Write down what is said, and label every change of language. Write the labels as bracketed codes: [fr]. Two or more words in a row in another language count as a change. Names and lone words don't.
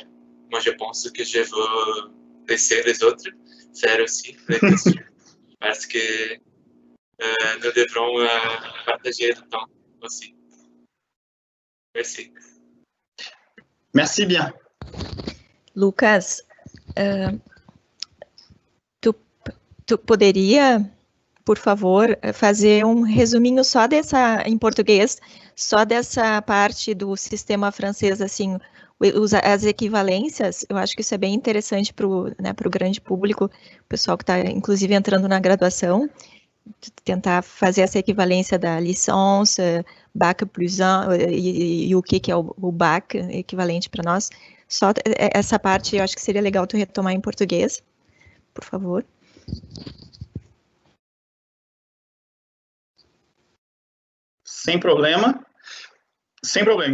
[fr] Moi, je pense que je veux laisser les autres faire aussi des questions parce que nous devrons partager le temps aussi. Merci. Merci bien. [pt] Lucas, tu poderia por favor, fazer um resuminho só dessa, em português, só dessa parte do sistema francês, assim, as equivalências. Eu acho que isso é bem interessante para o, né, para o grande público, o pessoal que está, inclusive, entrando na graduação, tentar fazer essa equivalência da licence, Bac plus 1, e o que é o Bac equivalente para nós. Só essa parte eu acho que seria legal tu retomar em português, por favor. Sem problema. Sem problema.